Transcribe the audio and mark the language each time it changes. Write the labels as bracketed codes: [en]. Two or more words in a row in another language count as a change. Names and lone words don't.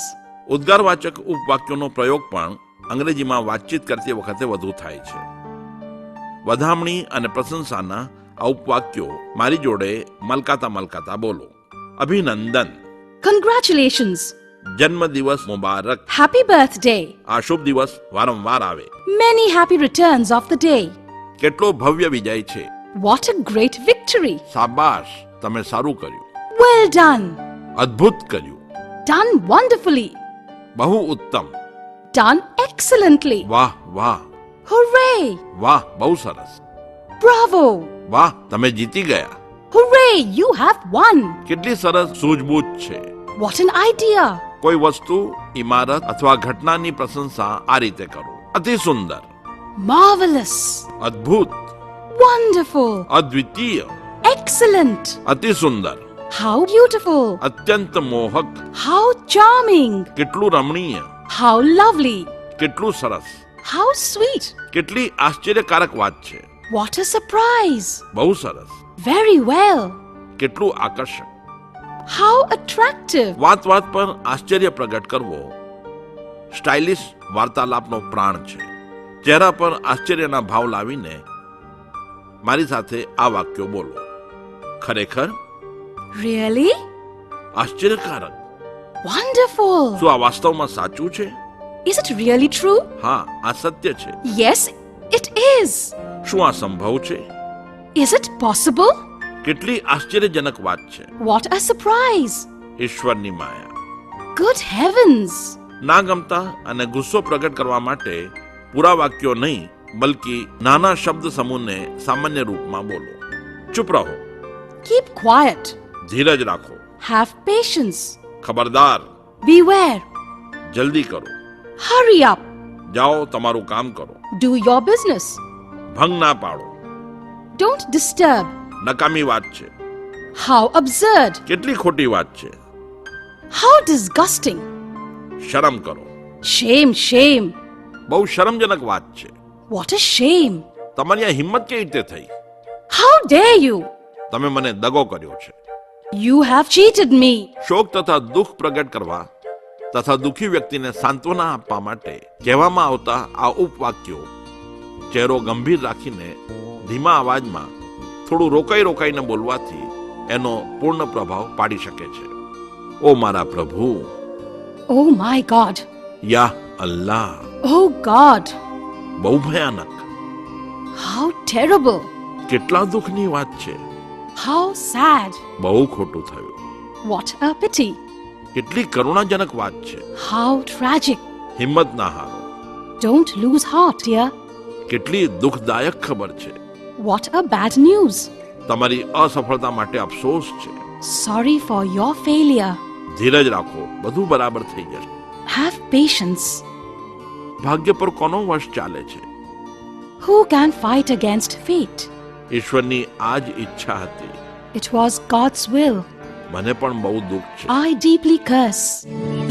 [gu] ઉદ્ગારવાચક ઉપવાક્યોનો પ્રયોગ પણ અંગ્રેજીમાં વાતચીત કરતી વખતે વધુ થાય છે. વધામણી અને પ્રશંસાના આ ઉપવાક્યો મારી જોડે મલકાતા મલકાતા બોલો. અભિનંદન. [en] Congratulations. [gu] જન્મદિવસ મુબારક. [en] Happy birthday. [gu] આ શુભ દિવસ વારંવાર આવે. [en] Many happy returns of the day. [gu] કેટલો ભવ્ય વિજય છે. [en] What a great victory. [gu] શાબાશ, તમે સારું કર્યું. [en] Well done. [gu] અદ્ભુત કર્યું. [en] Done wonderfully. [gu] બહુ ઉત્તમ. [en] Done excellently. [gu] વાહ વાહ. [en] Hooray. [gu] વાહ, બહુ સરસ. [en] Bravo. [gu] વાહ, તમે જીતી ગયા. [en] Hooray, you have won. [gu] કેટલી સરસ સૂઝબૂઝ છે. [en] What an idea. [gu] કોઈ વસ્તુ, ઇમારત અથવા ઘટનાની પ્રશંસા આ રીતે કરો. અતિ સુંદર. [en] Marvelous. [gu] અદ્ભુત. [en] Wonderful. [gu] અદ્વિતીય. [en] Excellent. [gu] અતિ સુંદર. [en] How beautiful. [gu] અત્યંત મોહક. [en] How charming. [gu] કેટલું રમણીય. [en] How lovely. [gu] કેટલું સરસ. [en] How sweet. [gu] કેટલી આશ્ચર્યકારક વાત છે. [en] What a surprise. [gu] બહુ સરસ. [en] Very well. [gu] કેટલું આકર્ષક. [en] How attractive. [gu] વાત વાત પર આશ્ચર્ય પ્રગટ કરવો સ્ટાઇલિશ વાર્તાલાપનો પ્રાણ છે. ચહેરા પર આશ્ચર્યના ભાવ લાવીને મારી સાથે આ વાક્યો બોલો. ખરેખર. [en] Really? [gu] આશ્ચર્યકારક. [en] Wonderful. [gu] શું આ વાસ્તવમાં સાચું છે? [en] Is it really true? [gu] હા, આ સત્ય છે. [en] Yes, it is. [gu] શું આ સંભવ છે? [en] Is it possible? [gu] કેટલી આશ્ચર્યજનક વાત છે. [en] What a surprise. [gu] ઈશ્વરની માયા. [en] Good heavens. [gu] ના ગમતા અને ગુસ્સો પ્રગટ કરવા માટે પૂરા વાક્યો નહીં, બલકી નાના શબ્દ સમૂહને સામાન્ય રૂપમાં બોલો. ચૂપ રહો. [en] Keep quiet. [gu] ધીરજ રાખો. [en] Have patience. [gu] ખબરદાર. [en] Beware. [gu] જલ્દી કરો. [en] Hurry up. [gu] જાઓ, તમારું કામ કરો. [en] Do your business. [gu] ભંગ ના પાડો. [en] Don't disturb. [gu] નકામી વાત છે. [en] How absurd. [gu] કેટલી ખોટી વાત છે. [en] How disgusting. [gu] શરમ કરો. [en] Shame, shame. [gu] બહુ શરમજનક વાત છે. [en] What a shame. [gu] તમારી આ હિંમત કેવી રીતે થઈ? [en] How dare you? [gu] તમે મને દગો કર્યો છે. [en] You have cheated me. [gu] શોક તથા દુઃખ પ્રગટ કરવા તથા દુઃખી વ્યક્તિને સાંત્વના આપવા માટે કહેવામાં આવતા આ ઉપવાક્યો ચહેરો ગંભીર રાખીને ધીમા અવાજમાં થોડું રોકાઈ રોકાઈને બોલવાથી એનો પૂર્ણ પ્રભાવ પાડી શકે છે. ઓ મારા પ્રભુ. [en] Oh my God. [ar] يا الله. [en] Oh God. [gu] બહુ ભયાનક. [en] How terrible. [gu] કેટલા દુઃખની વાત છે. [en] How sad. [gu] બહુ ખોટું થયું. [en] What a pity. [gu] કેટલી કરુણાજનક વાત છે. [en] How tragic. [gu] હિંમત ના હારો. [en] Don't lose heart, dear. [gu] કેટલી દુઃખદાયક ખબર છે. [en] What a bad news. [gu] તમારી અસફળતા માટે અફસોસ છે. [en] Sorry for your failure. [gu] ધીરજ રાખો, બધું બરાબર થઈ જશે. [en] Have patience. [gu] ભાગ્ય પર કોનો વશ ચાલે છે? [en] Who can fight against fate? [gu] ઈશ્વરની આ જ ઈચ્છા હતી. [en] It was God's will. [gu] મને પણ બહુ દુઃખ છે. [en] I deeply curse.